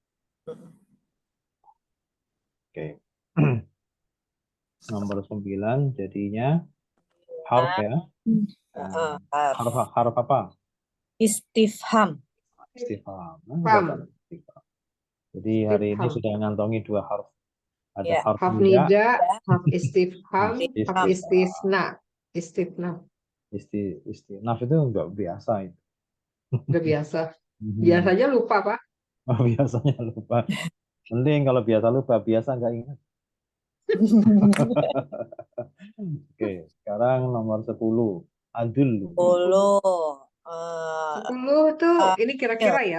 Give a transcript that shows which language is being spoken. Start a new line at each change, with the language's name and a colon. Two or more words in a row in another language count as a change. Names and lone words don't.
Indonesian: Oke. Nomor 9 jadinya harf ya. Harf apa? Istifham. Istifham. Paham. Istifham. Jadi hari ini Istifham. sudah ngantongi 2 harf. Ada Ya. harf Harf nida,
Arabic: nida, harf istifham, harf
Indonesian: istifham. istisna. Istinaf itu enggak biasa itu. Udah biasa. Biasanya lupa, Pak. Biasanya lupa. Mending kalau biasa lupa, biasa enggak ingat. Oke, sekarang nomor 10. Adullu. 10 tuh ini kira-kira ya.